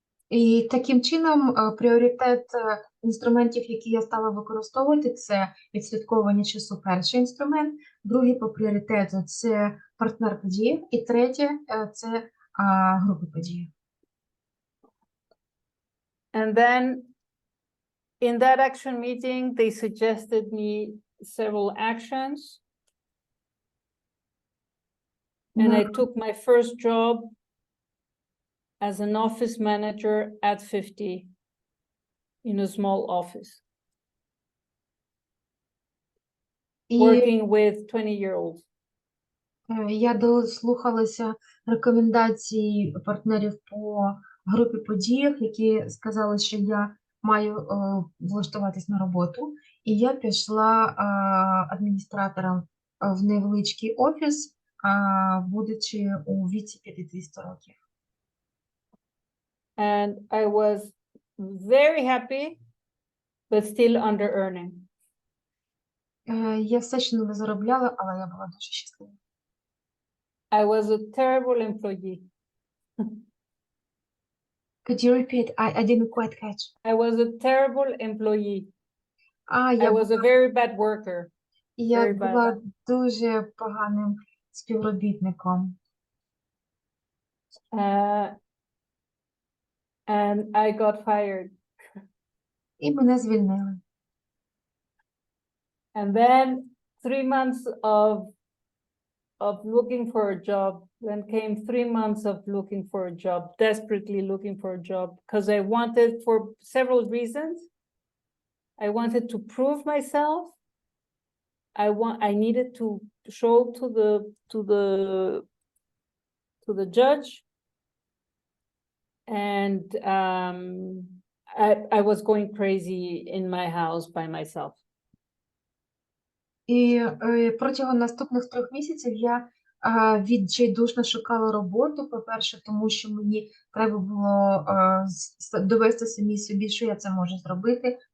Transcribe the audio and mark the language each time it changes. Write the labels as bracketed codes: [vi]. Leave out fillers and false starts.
[uk] І таким чином пріоритет інструментів, які я стала використовувати, це відслідковування часу перший інструмент, другий по пріоритету це партнер події, і третє це групи події. [en] And then in that action meeting, they suggested me several actions. And I took my first job as an office manager at 50 in a small office, working with 20-year-olds. [uk] Я дослухалася рекомендацій партнерів по групі подіях, які сказали, що я маю влаштуватись на роботу, і я пішла адміністратором в невеличкий офіс, будучи у віці 50 років. [en] And I was very happy, but still under-earning. [uk] Я все ще не заробляла, але я була дуже щаслива. [en] I was a terrible employee. Could you repeat? I didn't quite catch. I was a terrible employee. I [uk] Я [en] was a very bad worker. very bad. [uk] була дуже поганим співробітником. [en] And I got fired. [uk] І мене звільнили. [en] And then 3 months of looking for a job, then came 3 months of looking for a job, desperately looking for a job, because I wanted, for several reasons, I wanted to prove myself. I needed to show to the judge, and I was going crazy in my house by myself. [uk] І протягом наступних 3 місяців я відчайдушно шукала роботу. По-перше, тому що мені треба було довести самі собі, що я це можу зробити.